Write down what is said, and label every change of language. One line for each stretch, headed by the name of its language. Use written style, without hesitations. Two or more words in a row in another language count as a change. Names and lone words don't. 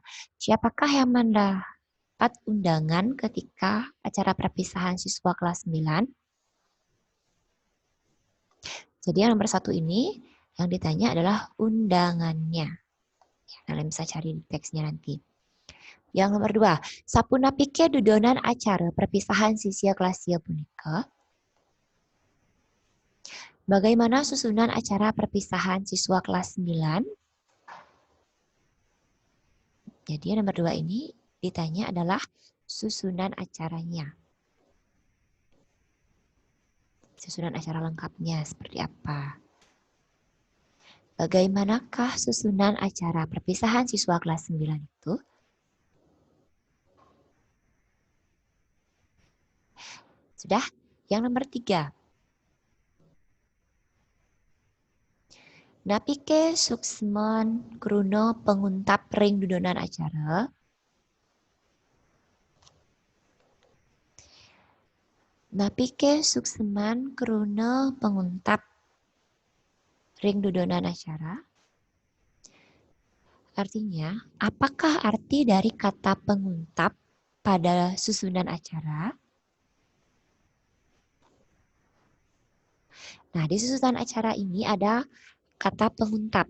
Indonesian: Siapakah yang mendapat undangan ketika acara perpisahan siswa kelas 9? Jadi yang nomor 1 ini yang ditanya adalah undangannya. Ya, kalian bisa cari di teksnya nanti. Yang nomor 2,
Balinese: sapunapike dudonan acara perpisahan siswa kelas 9 punika.
Indonesian: Bagaimana susunan acara perpisahan siswa kelas 9? Jadi yang nomor 2 ini ditanya adalah susunan acaranya. Susunan acara lengkapnya seperti apa? Bagaimanakah susunan acara perpisahan siswa kelas 9 itu? Sudah? Yang nomor 3.
Balinese: Napike suksmon kruno penguntap ring dudonan acara. Napike sukseman kruno penguntap ring dudonan acara.
Indonesian: Artinya, apakah arti dari kata penguntap pada susunan acara? Nah, di susunan acara ini ada kata pengungkap.